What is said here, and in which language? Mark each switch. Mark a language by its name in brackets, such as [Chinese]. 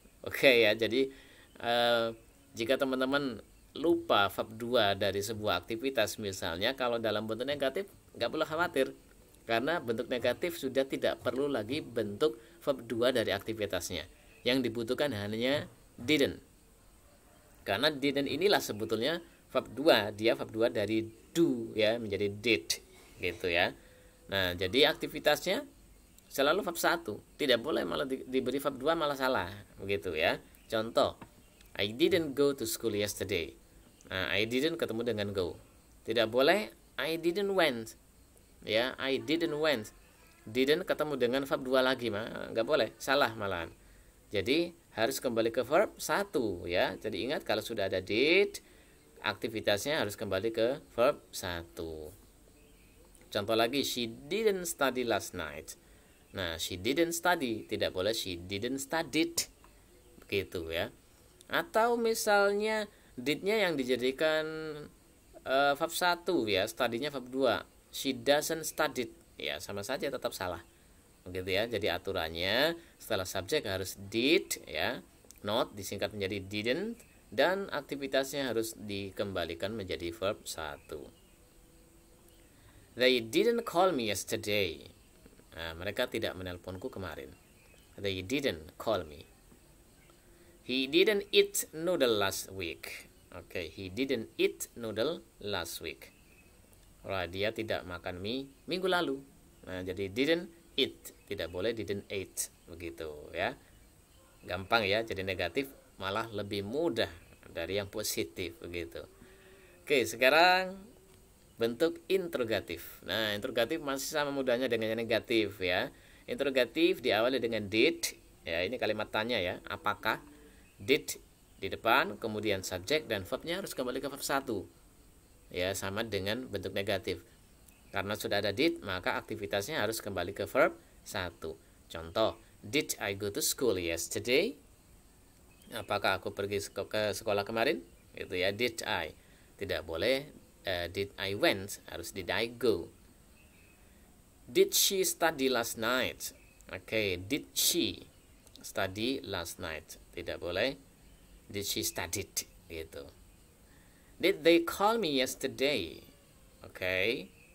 [Indonesian] Oke ya, jadi jika teman-teman lupa verb 2 dari sebuah aktivitas misalnya, kalau dalam bentuk negatif nggak perlu khawatir. Karena bentuk negatif sudah tidak perlu lagi bentuk verb 2 dari aktivitasnya. Yang dibutuhkan hanya didn't. Karena didn't inilah sebetulnya verb 2. Dia verb 2 dari do ya, menjadi did gitu ya. Nah, jadi aktivitasnya selalu verb 1. Tidak boleh malah diberi verb 2 malah salah, begitu ya. Contoh, [English] I didn't go to school yesterday. [Indonesian] Nah, I didn't ketemu dengan go. [English] Tidak boleh I didn't went. Ya, I didn't went. [Indonesian] Didn't ketemu dengan verb 2 lagi, nggak boleh, salah malahan. Jadi harus kembali ke verb 1 ya. Jadi ingat kalau sudah ada did, aktivitasnya harus kembali ke verb 1. Contoh lagi, [English] she didn't study last night. Nah, she didn't study, [Indonesian] tidak boleh [English] she didn't studied. [Indonesian] Begitu ya. Atau misalnya did-nya yang dijadikan verb 1 ya, study-nya verb 2. [English] She doesn't studied, [Indonesian] ya sama saja tetap salah, begitu ya. Jadi aturannya setelah subjek harus did ya, not disingkat menjadi didn't, dan aktivitasnya harus dikembalikan menjadi verb 1. [English] They didn't call me yesterday. Nah, [Indonesian] mereka tidak menelponku kemarin. [English] They didn't call me. He didn't eat noodle last week. Oke, he didn't eat noodle last week. [Indonesian] Dia tidak makan mie minggu lalu. Nah, jadi didn't eat, tidak boleh didn't eat, begitu ya. Gampang ya, jadi negatif malah lebih mudah dari yang positif, begitu. Oke, sekarang bentuk interrogatif. Nah, interrogatif masih sama mudahnya dengan yang negatif ya. Interrogatif diawali dengan did, ya ini kalimat tanya ya, apakah. Did di depan, kemudian subjek dan verbnya harus kembali ke verb 1. Ya, sama dengan bentuk negatif. Karena sudah ada did, maka aktivitasnya harus kembali ke verb 1. [English] Contoh, did I go to school yesterday? [Indonesian] Apakah aku pergi ke sekolah kemarin? Itu ya, did I. Tidak boleh [English] did I went, harus did I go. Did she study last night? Oke, did she study last night? [Indonesian] Tidak boleh. [English] Did she studied gitu. Did they call me yesterday? Oke.